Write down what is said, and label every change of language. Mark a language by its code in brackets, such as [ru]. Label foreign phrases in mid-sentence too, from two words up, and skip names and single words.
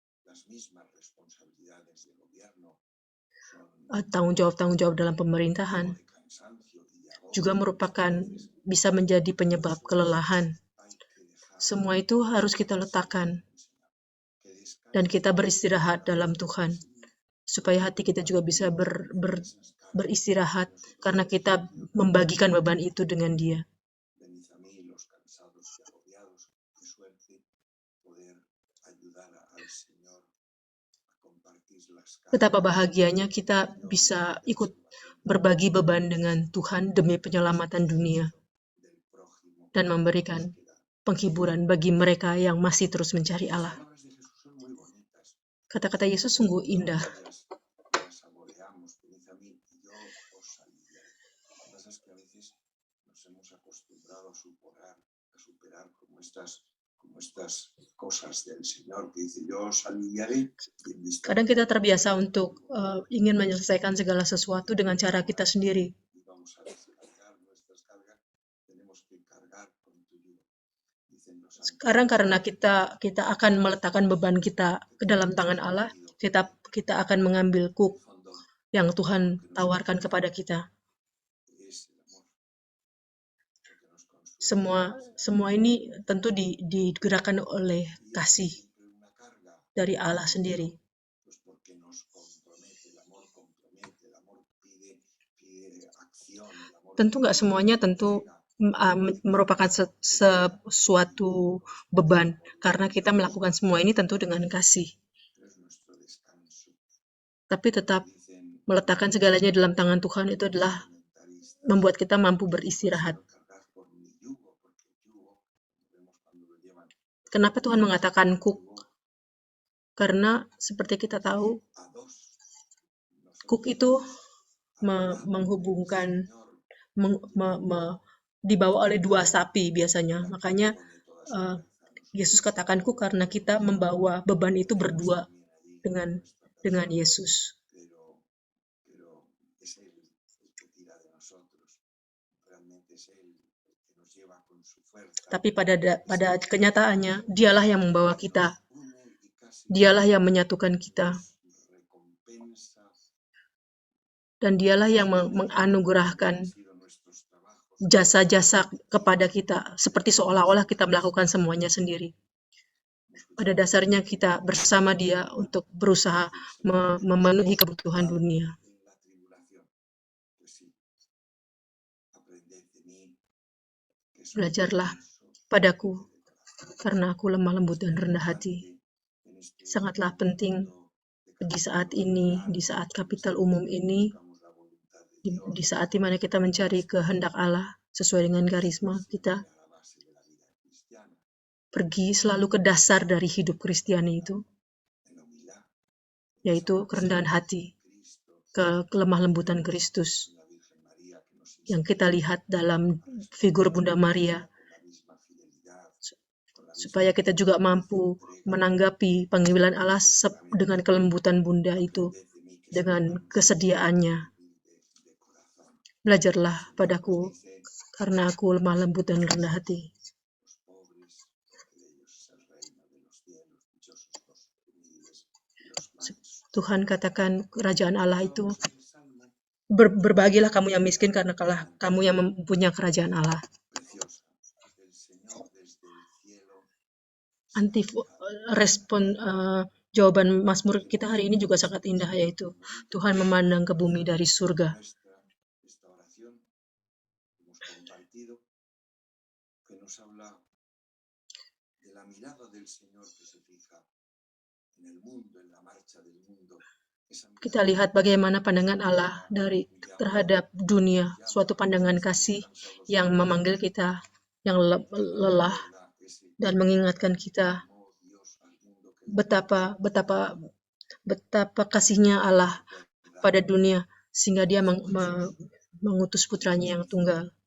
[id] Tanggung jawab dalam pemerintahan juga merupakan bisa menjadi penyebab kelelahan. Semua itu harus kita letakkan dan kita beristirahat dalam Tuhan, supaya hati kita juga bisa beristirahat karena kita membagikan beban itu dengan Dia. [es] Venid a mí los cansados y agobiados. Qué suerte poder ayudar al Señor a compartir las cargas [id] Betapa bahagianya kita bisa ikut berbagi beban dengan Tuhan demi penyelamatan dunia [es] del prójimo. [id] dan memberikan penghiburan bagi mereka yang masih terus mencari Allah. [es] Las palabras de Jesús son muy bonitas. [id] Kata-kata Yesus sungguh indah. [es] Las saboreamos. Venid a mí y yo os aliviaré. Lo que pasa es que a veces nos hemos acostumbrado a superar como estas cosas del Señor que dice yo os aliviaré. [id] Kadang kita terbiasa untuk ingin menyelesaikan segala sesuatu dengan cara kita sendiri. [es] Y vamos a descargar nuestras cargas. Tenemos que cargar con tu yugo. Dicen los ángeles. [id] Sekarang karena kita akan meletakkan beban kita ke dalam tangan Allah, kita akan mengambil kuk yang Tuhan tawarkan kepada kita. [es] Es el amor. Lo que nos consuela. [id] Semua ini tentu digerakkan oleh kasih [es] Una carga. [id] dari Allah sendiri. [es] Pues porque nos compromete, el amor pide acción, el amor [id] Tentu nggak semuanya tentu merupakan sesuatu beban, karena kita melakukan semua ini tentu dengan kasih. [es] es nuestro descanso. [id] Tapi tetap [es] Dicen [id] meletakkan segalanya dalam tangan Tuhan itu adalah [es] comentaristas, [id] membuat kita mampu beristirahat. [es] cargar por mi yugo, porque el yugo, vemos cuando lo llevan [id] Kenapa Tuhan mengatakan kuk? Karena seperti kita tahu, [es] a dos, [id] kuk itu menghubungkan, dibawa oleh dua sapi biasanya. Makanya Yesus katakan kuk karena kita membawa beban itu berdua dengan Yesus. [es] pero es Él el que tira de nosotros, realmente es Él el que nos lleva con su fuerza. [id] Tapi pada kenyataannya, Dialah yang membawa kita. [es] Une y casi [id] Dialah yang menyatukan kita. [es] recompensa [id] Dan Dialah yang menganugerahkan [es] sido nuestros trabajos. [id] jasa-jasa kepada kita, seperti seolah-olah kita melakukan semuanya sendiri. Pada dasarnya kita bersama Dia untuk berusaha memenuhi kebutuhan dunia. [es] En la tribulación. Pues sí, aprended de mí que soy [id] Belajarlah [es] manso [id] padaku, [es] de corazón. [id] karena aku lemah lembut dan rendah hati. [es] En este [id] Sangatlah penting [es] momento [id] di saat ini, di saat kapital umum ini, [es] buscamos la voluntad de Dios, [id] di saat dimana kita mencari kehendak Allah sesuai dengan karisma kita, [es] a la base de la vida cristiana, [id] pergi selalu ke dasar dari hidup Kristiani itu, [es] en la humildad, [id] yaitu kerendahan hati, [es] Cristo, [id] kelemah lembutan Kristus [es] la Virgen María que nos [id] yang kita lihat dalam figur Bunda Maria, [es] con la misma fidelidad, con la [id] supaya kita juga mampu menanggapi panggilan Allah dengan kelembutan Bunda itu, [es] de mí que [id] dengan kesediaannya. [es] de corazón. [id] Belajarlah padaku, karena aku lemah lembut dan rendah hati. [es] Los pobres, porque de ellos es el reino de los cielos, dichosos los humildes y los mansos. [id] Tuhan katakan kerajaan Allah itu, [es] El salmo [id] berbahagialah kamu yang miskin karena kamu yang mempunyai kerajaan Allah. [es] preciosa del Señor desde el cielo. [id] Respon jawaban Mazmur kita hari ini juga sangat indah, yaitu Tuhan memandang ke bumi dari surga. [es] Esta oración que hemos compartido, que nos habla de la mirada del Señor que se fija en el mundo, en la marcha del mundo. [id] Kita lihat bagaimana pandangan Allah terhadap dunia, suatu pandangan kasih yang memanggil kita yang lelah dan mengingatkan kita betapa kasihnya Allah pada dunia, sehingga Dia mengutus putranya yang tunggal.